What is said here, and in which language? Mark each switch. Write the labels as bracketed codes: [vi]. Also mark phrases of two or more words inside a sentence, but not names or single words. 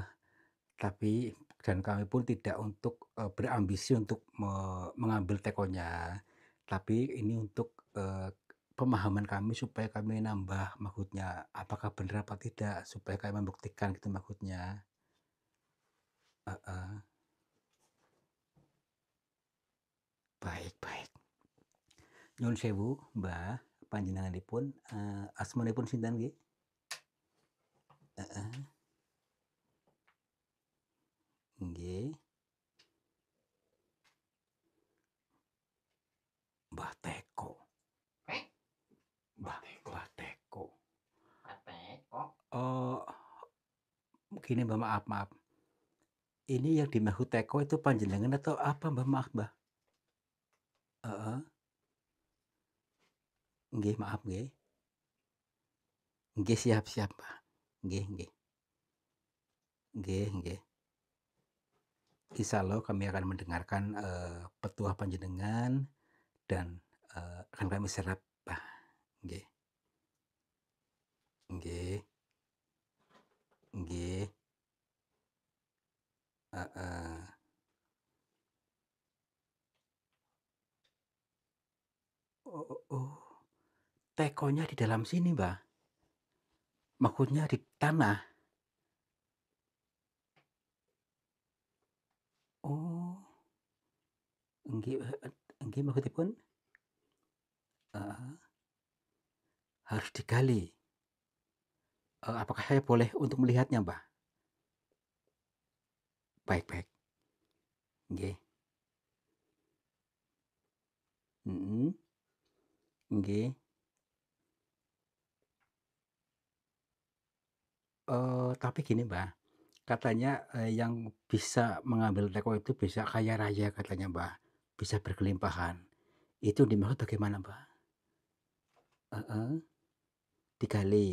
[id] Tapi dan kami pun tidak untuk berambisi untuk mengambil tekonya. Tapi ini untuk pemahaman kami supaya kami nambah maksudnya apakah benar apa tidak supaya kami membuktikan gitu maksudnya. Baik. [jv] Nyun sewu, Mbak. panjenenganipun, asmanipun sinten nggih? Heeh. Nggih. Mbah Teko. Eh? Mbah Teko. Kate kok. [id] Oh, gini Mbah, maaf. Ini yang dimaksud Teko itu panjenengan atau apa Mbah? Maaf Mbah. Heeh. Nggih, maaf nggih. [jv] Nggih, siap Mbah. Nggih. [id] Insyaallah kami akan mendengarkan, petuah panjenengan dan, akan kami serap Mbah. [jv] Nggih. Heeh. Oh. [id] Tekonya di dalam sini Mbah? Maksudnya di tanah? Oh. [jv] Nggih maksudipun? Heeh. [id] Harus digali? Apakah saya boleh untuk melihatnya Mbah? Baik. [jv] Nggih. Mhm. Nggih. [id] Tapi gini Mbah, katanya, yang bisa mengambil teko itu bisa kaya raya katanya Mbah, bisa berkelimpahan. Itu dimaksud bagaimana Mbah? Heeh. Digali?